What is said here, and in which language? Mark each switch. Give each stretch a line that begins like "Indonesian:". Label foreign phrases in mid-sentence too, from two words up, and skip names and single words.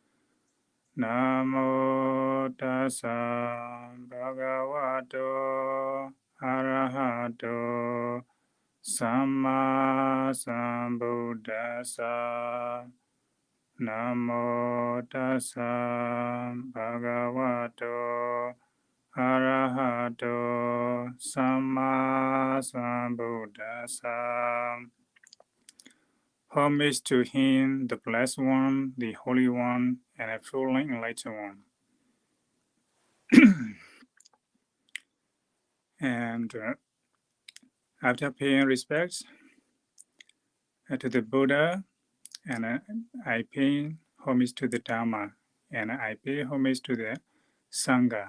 Pali: Namo tassa bhagavato arahato samma sambuddhassa. Namo tassa bhagavato arahato samma sambuddhassa.
English: Homage to him, the blessed one, the holy one, and a fully enlightened one. And after paying respects to the Buddha, and I pay homage to the Dhamma, and I pay homage to the Sangha.